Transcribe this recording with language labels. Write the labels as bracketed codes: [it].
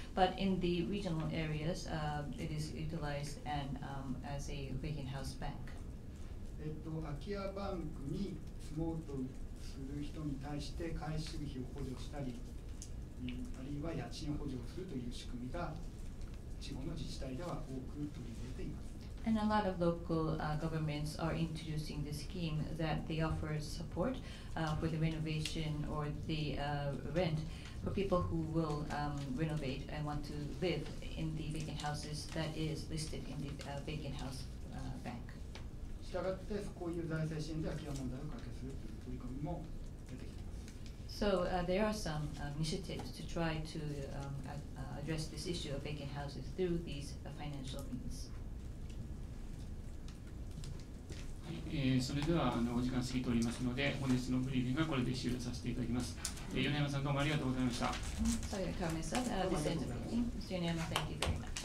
[en] But in the regional areas, it is utilized as a vacant house bank. [ja] 空き家バンクに住もうとする人に対して改修費を補助したり、あるいは家賃補助をするという仕組みが地方の自治体では多く取り入れています。 [en] And a lot of local governments are introducing the scheme that they offer support for the renovation or the rent for people who will renovate and want to live in the vacant houses that is listed in the vacant house bank. [ja] したがってこういう財政支援で空き家問題を解決するという取り組みも出てきています。 [en] So there are some initiatives to try to address this issue of vacant houses through these financial means. [ja] それではお時間過ぎておりますので、本日のブリーフィングはこれで終了させていただきます。米山さんどうもありがとうございました。 [en] So, Mr. Yoneyama, thank you very much.